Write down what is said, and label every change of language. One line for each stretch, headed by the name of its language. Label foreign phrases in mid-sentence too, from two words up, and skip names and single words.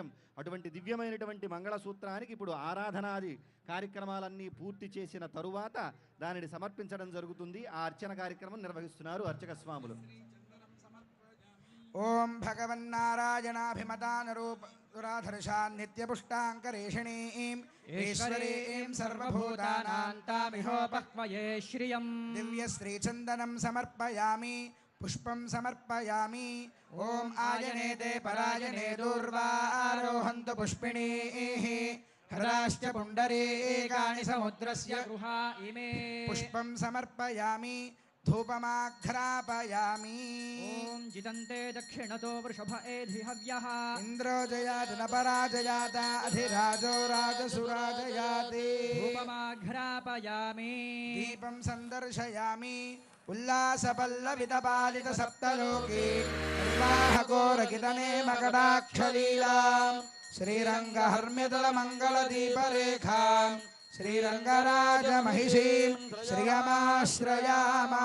Telugu: అటువంటి దివ్యమైనటువంటి మంగళసూత్రానికి ఇప్పుడు ఆరాధనాది కార్యక్రమాలన్నీ పూర్తి చేసిన తరువాత దానిని సమర్పించడం జరుగుతుంది. ఆ అర్చన కార్యక్రమం నిర్వహిస్తున్నారు అర్చక స్వాములు.
Sanskrit: ఓం భగవన్నారాయణాభిమతానరూపదురాధర్షాన్ నిత్యపుష్టాంకరేషిణీం ఈశ్వరీం సర్వభూతానాం तामिहोपक्वये श्रियम् దివ్యశ్రీచందనం సమర్పయామి పుష్పం సమర్పయామి. ఓం ఆయనేతే పరాయణే దూర్వారోహంతు పుష్పిణీః హరాశ్చ పుండరీకాని సముద్రస్య गृहा इमे పుష్పం సమర్పయామి ధూపమాఘ్రాపయామి. ॐ जिदन्ते दक्षिणतो वृषभ एधि हव्यः ఇంద్రో జయాతి న పరాజయాత అధిరాజో రాజసురాజయాతి. धूपमाघ्रापयामि దీపం సందర్శయామి ఉల్లాసపల్లవితపాలిత సప్తలోకి నిర్వాహకోరకితనే మకటాక్షలీలాం శ్రీరంగహర్మ్యదల మంగళదీపరేఖాం శ్రీరంగరాజమహిషీం శ్రియమాశ్రయామః.